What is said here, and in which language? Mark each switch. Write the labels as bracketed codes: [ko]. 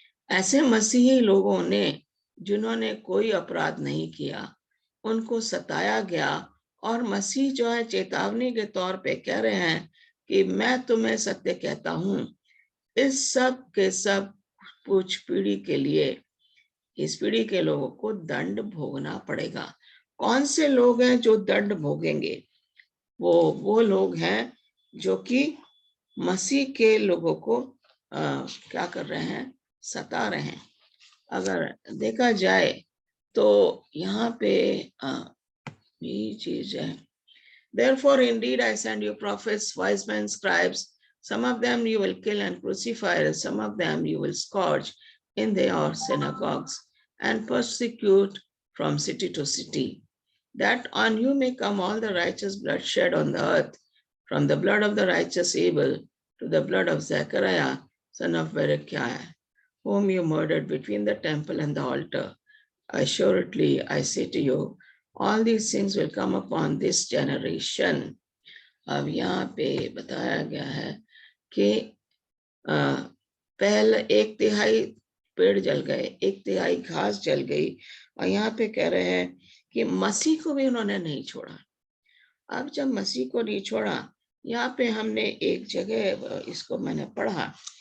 [hi] ऐसे मसीही लोगों ने जिन्होंने कोई अपराध नहीं किया, उनको सताया गया, और मसीह जो है चेतावनी के तौर पे कह रहे हैं कि मैं तुम्हें सत्य कहता हूं, इस सब के सब कुछ पीढ़ी के लिए, इस पीढ़ी के लोगों को दंड भोगना पड़ेगा। कौन से लोग हैं जो दंड भोगेंगे? वो लोग हैं जो कि मसीह के लोगों को क्या कर रहे हैं? सता रहे हैं। अगर देखा जाए तो यहाँ पे ये चीज है, [en] therefore indeed I send you prophets, wise men, scribes, some of them you will kill and crucify, some of them you will scourge in their synagogues and persecute from city to city, that on you may come all the righteous blood shed on the earth, from the blood of the righteous Abel to the blood of Zechariah, son of Berechiah, whom you murdered between the temple and the altar. Assuredly, I say to you, all these things will come upon this generation. [hi] अब यहाँ पे बताया गया है कि पहले 1/3 पेड़ जल गए, 1/3 घास जल गई, और यहाँ पे कह रहे हैं कि मसीह को भी उन्होंने नहीं छोड़ा। अब जब मसीह को नहीं छोड़ा, यहाँ पे हमने एक जगह इसको मैंने पढ़ा,